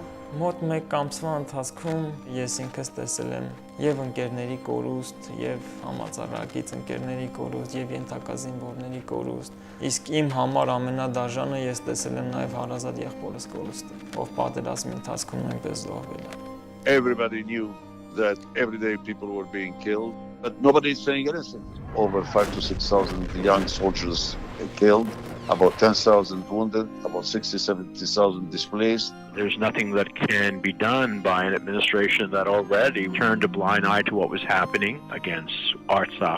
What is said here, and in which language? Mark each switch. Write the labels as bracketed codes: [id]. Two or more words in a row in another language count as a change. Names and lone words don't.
[hy] Մոտ 1 ամսվա ընթացքում ես ինքս տեսել եմ եւ ընկերների կորուստ, եւ համաձայնագից ընկերների կորուստ, եւ ենթակա զինվորների կորուստ։ Իսկ իմ համար ամենադաժանը ես տեսել եմ նաեւ հարազատ եղբորս կորուստը, ով պատերազմի ընթացքում նույնպես զոհվել է։ [en] Everybody knew that every day people were being killed, but nobody is saying anything. Over 5,000 to 6,000 young soldiers killed, about 10,000 wounded, about 60,000 to 70,000 displaced. There's nothing that can be done by an administration that already turned a blind eye to what was happening against Artsaj.